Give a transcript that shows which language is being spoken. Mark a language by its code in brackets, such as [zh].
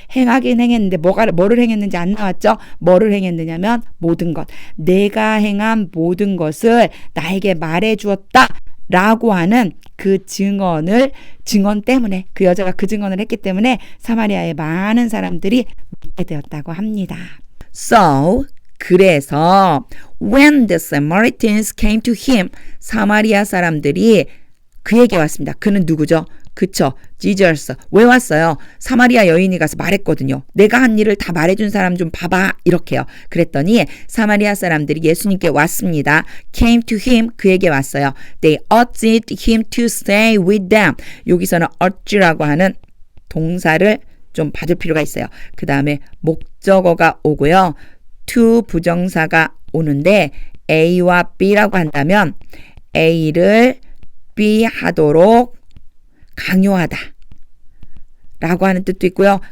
[ko] 행하긴 행했는데 뭐를 행했는지 안 나왔죠. 뭐를 행했느냐면 모든 것. 내가 행한 모든 것을 나에게 말해주었다. 라고 하는 그 증언 때문에, 그 여자가 그 증언을 했기 때문에 사마리아의 많은 사람들이 믿게 되었다고 합니다. [en] So, [ko] 그래서 [en] when the Samaritans came to him, [ko] 사마리아 사람들이 그에게 왔습니다. 그는 누구죠? 그쵸. Jesus. 왜 왔어요? 사마리아 여인이 가서 말했거든요. 내가 한 일을 다 말해준 사람 좀 봐봐. 이렇게요. 그랬더니 사마리아 사람들이 예수님께 왔습니다. [en] Came to him. [ko] 그에게 왔어요. [en] They urged him to stay with them. [ko] 여기서는 urge라고 하는 동사를 좀 봐줄 필요가 있어요. 그 다음에 목적어가 오고요. to 부정사가 오는데 A와 B라고 한다면 A를 B 하도록 강요하다 라고 하는 뜻도 있고요.